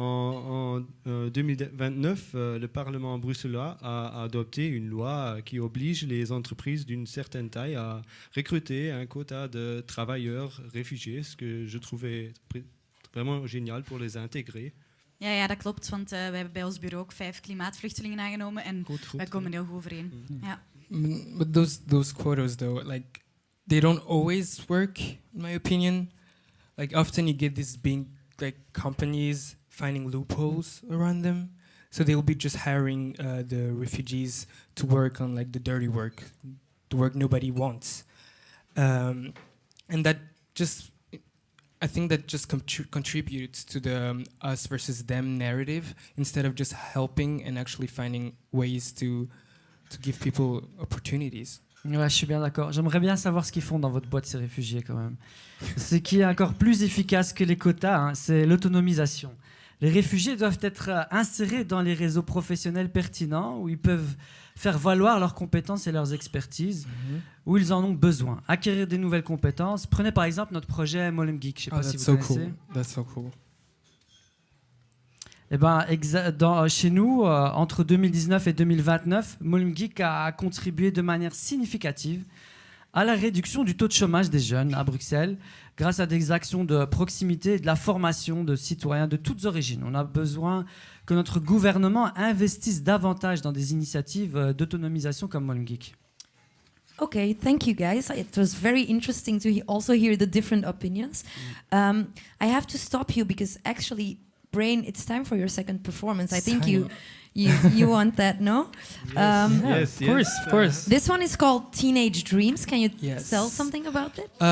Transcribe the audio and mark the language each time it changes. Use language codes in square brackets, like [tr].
[fr] En 2029, le Parlement bruxellois a adopté une loi qui oblige les entreprises d'une certaine taille à recruter un quota de travailleurs réfugiés, ce que je trouvais vraiment génial pour les intégrer. [nl] Ja, dat klopt, want we hebben bij ons bureau ook 5 klimaatvluchtelingen aangenomen en wij komen heel goed overeen. Ja. [en] But those quotas, though, like, they don't always work, in my opinion. Like, often you get these big, like, companies finding loopholes around them. So they'll be just hiring the refugees to work on, like, the dirty work, the work nobody wants. And that just, I think that just contributes to the us versus them narrative, instead of just helping and actually finding ways to give people opportunities. [fr] Ouais, je suis bien d'accord. J'aimerais bien savoir ce qu'ils font dans votre boîte, ces réfugiés, quand même. Ce qui est encore plus efficace que les quotas, hein, c'est l'autonomisation. Les réfugiés doivent être insérés dans les réseaux professionnels pertinents où ils peuvent faire valoir leurs compétences et leurs expertises, où ils en ont besoin. Acquérir des nouvelles compétences. Prenez par exemple notre projet Mollem Geek. Je ne sais pas si vous connaissez. [en] Cool. That's so cool. [fr] Eh ben, chez nous, entre 2019 et 2029, Mollem Geek a contribué de manière significative à la réduction du taux de chômage des jeunes à Bruxelles, grâce à des actions de proximité et de la formation de citoyens de toutes origines. On a besoin que notre gouvernement investisse davantage dans des initiatives d'autonomisation comme Mollem Geek. [en] Okay, thank you guys. It was very interesting to also hear the different opinions. I have to stop you because actually, Brain, it's time for your second performance. I think you want that, no? Yes, of course. This one is called Teenage Dreams. Can you tell something about it?